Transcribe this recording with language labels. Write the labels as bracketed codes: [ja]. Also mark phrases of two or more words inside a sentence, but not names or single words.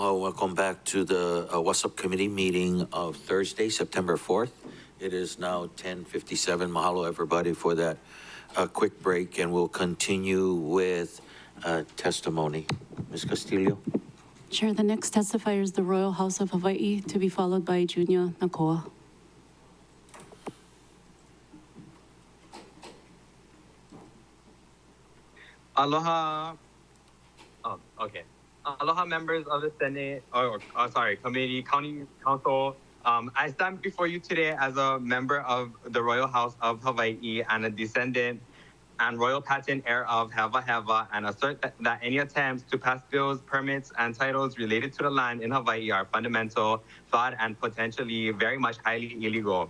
[en] Welcome back to the WASSP Committee meeting of Thursday, September 4th. It is now 10:57. Mahalo, everybody, for that quick break, and we'll continue with testimony. Ms. Castillo? Chair, the next testifier is the Royal House of Hawaii, to be followed by Junior Nakoa. Aloha. Oh, okay. Aloha, members of the Senate, sorry, Committee, County Council. I stand before you today as a member of the Royal House of Hawaii and a descendant and royal patent heir of Heva Heva, and assert that any attempts to pass bills, permits, and titles related to the land in Hawaii are fundamental, flawed, and potentially very much highly illegal.